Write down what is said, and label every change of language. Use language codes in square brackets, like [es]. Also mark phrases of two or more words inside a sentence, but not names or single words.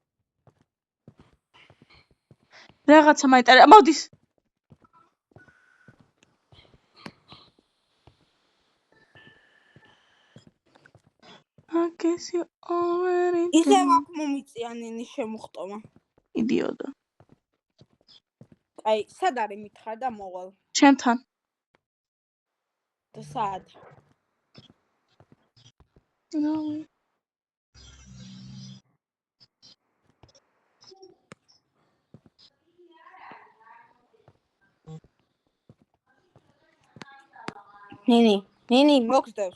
[ka] რაღაცა მაიტარია, მოდის. [en] I guess you already. [ka] ისე აქ მომიწია ნინი შემოხტომა. იდიოტა. აი, სად არის მითხრა და მოვალ. ჩემთან. და სად? ნინი, მოგსდევს.